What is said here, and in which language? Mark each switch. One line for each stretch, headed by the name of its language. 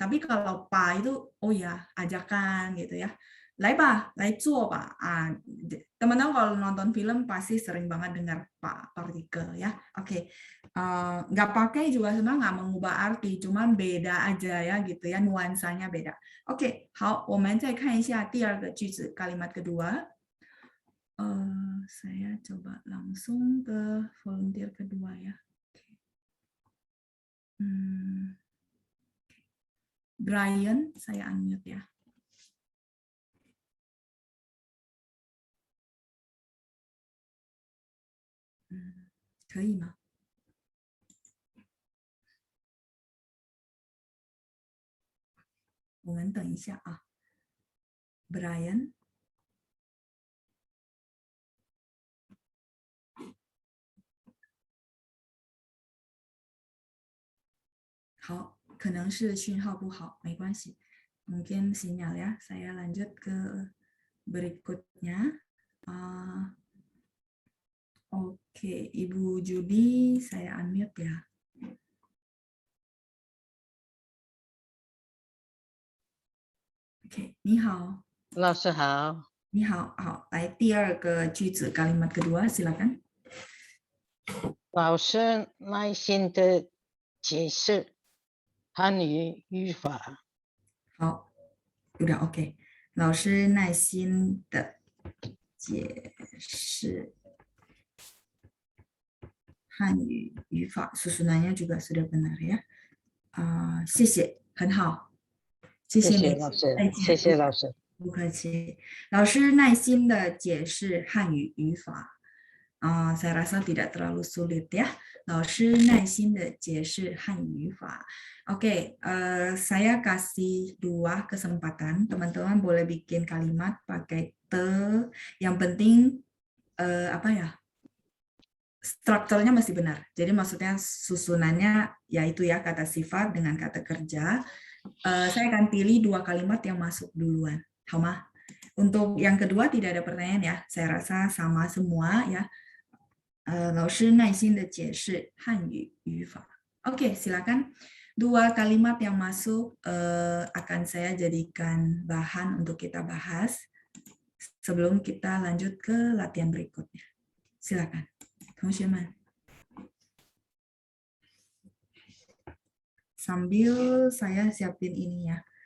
Indonesian: Tapi kalau pa itu oh ya, ajakan gitu ya.
Chinese: 来吧, 来做吧.
Indonesian: Teman-teman kalau nonton film pasti sering banget dengar partikel ya. Oke. Nggak pakai juga sebenarnya nggak mengubah arti, cuman beda aja ya gitu ya, nuansanya beda.
Chinese: Oke, 好，我们再看一下第二个句子
Indonesian: kalimat kedua. Saya coba langsung ke volunteer kedua ya. Brian, saya unmute ya.
Chinese: 可以吗？我们等一下啊 ，Brian。好，可能是讯号不好，没关系。
Indonesian: Mungkin sinyal ya. Saya lanjut ke berikutnya. Oke, Ibu Judi, saya unmute ya.
Chinese: Oke, 你好。老师好。你好，好，来第二个句子
Indonesian: kalimat kedua, silakan.
Chinese: 老师耐心的解释汉语语法。好，
Indonesian: udah oke.
Chinese: 老师耐心的解释汉语语法
Indonesian: susunannya juga sudah benar ya.
Chinese: 谢谢，很好。谢谢你，老师，再见。谢谢老师。不客气。老师耐心的解释汉语语法。
Indonesian: saya rasa tidak terlalu sulit ya.
Chinese: 老师耐心的解释汉语语法。
Indonesian: Oke, saya kasih 2 kesempatan. Teman-teman boleh bikin kalimat pakai te. Yang penting apa ya? Strukturnya masih benar. Jadi maksudnya susunannya yaitu ya kata sifat dengan kata kerja. Saya akan pilih 2 kalimat yang masuk duluan. Hama. Untuk yang kedua tidak ada pertanyaan ya. Saya rasa sama semua ya.
Chinese: 老师耐心的解释汉语语法.
Indonesian: Oke, silakan. 2 kalimat yang masuk akan saya jadikan bahan untuk kita bahas. sebelum kita lanjut ke latihan berikutnya. Silakan,
Chinese: 同学们.
Indonesian: Sambil saya siapin ini ya.